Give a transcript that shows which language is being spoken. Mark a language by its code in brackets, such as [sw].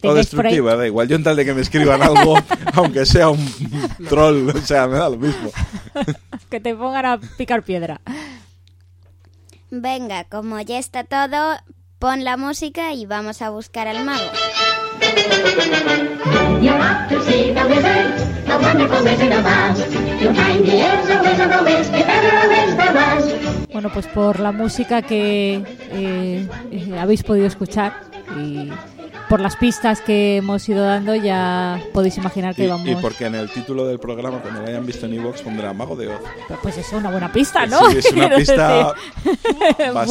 [es] o destructiva, da igual, yo en tal de que me escriban algo, aunque sea un troll, o sea, me da lo mismo. Que te pongan a picar piedra. Venga, como ya está todo, pon la música y vamos a buscar al mago. [en] You're off to see the wizard, the wonderful wizard of Oz. You'll find he is a wizard of wiz, if ever a wiz there was. [es] Bueno, pues por la música que habéis podido escuchar y por las pistas que hemos ido dando, ya podéis imaginar que íbamos. Y porque en el título del programa, cuando lo hayan visto en iVoox, pondrá Mago de Oz. Pues es una buena pista, ¿no? Sí, es una pista bastante.